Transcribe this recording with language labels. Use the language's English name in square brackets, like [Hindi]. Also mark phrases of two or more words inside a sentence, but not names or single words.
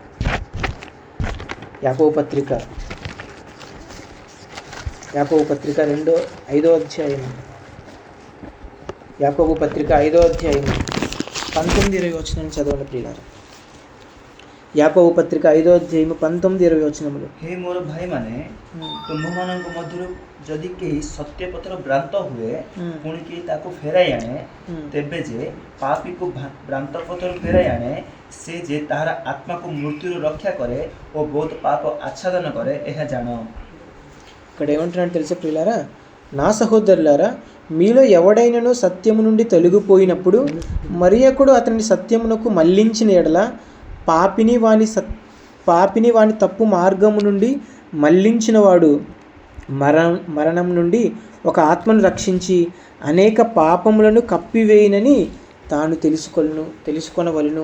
[Telugu] యాకోబు పత్రిక 5వ అధ్యాయం, యాకోబు పత్రిక 5వ అధ్యాయం 19-20 వచనాన్ని చదవండి ప్రియులారా. యాకోబు పత్రిక 5వ అధ్యాయం 19-20 వచనములు. [Odia] ହେ ମୋର ଭାଇମାନେ, ତୁମ୍ଭମାନଙ୍କ ମଧ୍ୟରୁ ଯଦି କେହି ସତ୍ୟ ପଥର ଭ୍ରାନ୍ତ ହୁଏ ପୁଣି କେହି ତାକୁ ଫେରାଇ ଆଣେ, ତେବେ ଯେ ପାପୀକୁ ଭ୍ରାନ୍ତ ପଥର ଫେରାଇ ଆଣେ, ସେ ଯେ ତାହାର ଆତ୍ମାକୁ ମୃତ୍ୟୁରୁ ରକ୍ଷା କରେ ଓ ବହୁତ ପାପ ଆଚ୍ଛାଦନ କରେ, ଏହା ଜାଣ. [Telugu] ఇక్కడ ఏమంటున్నాడు తెలుసా ప్రియులారా? నా సహోదరులారా, మీలో ఎవడైనను సత్యము నుండి తొలగిపోయినప్పుడు మరి ఒకడు అతని సత్యమునకు మళ్లించిన ఎడల పాపిని వాని తప్పు మార్గము నుండి మళ్లించినవాడు మరణం నుండి ఒక ఆత్మను రక్షించి అనేక పాపములను కప్పివేయనని తాను తెలుసుకొనవలెను.